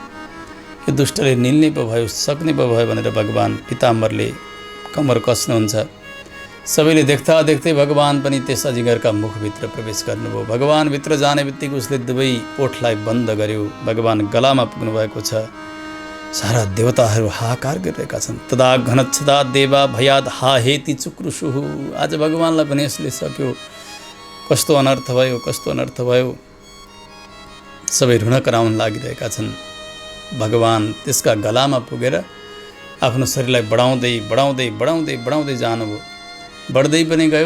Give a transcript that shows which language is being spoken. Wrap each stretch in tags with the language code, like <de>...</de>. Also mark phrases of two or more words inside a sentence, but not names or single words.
<ne>यो दुष्टले निल्ने पो भयो, सक्ने पो भयो भनेर भगवान पिताम्बरले कम्मर कस्नुहुन्छ। सबैले देख्दा देख्दै भगवान पनि त्यस अजिङ्गरका मुखभित्र प्रवेश गर्नुभयो। भगवान भित्र जाने बित्तिकै उसले दुवै ओठलाई बन्द गर्यो। भगवान गलामा पुग्नु भएको छ। सारा देवताहरू हाहाकार गरिरहेका छन्।</ne> <sa>तदा घनच्छदा देवा भयाद हा हेति चुक्रुषुहु।</sa> <ne>आज भगवानलाई पनि यसले सक्यो। कस्तो अनर्थ भयो, कस्तो अनर्थ भयो। सबै ऋण कराउन लागिरहेका छन्। भगवान त्यसका गलामा पुगेर आफ्नो शरीरलाई बढाउँदै बढाउँदै बढाउँदै बढाउँदै जानुभयो। बढ्दै पनि गयो।</ne>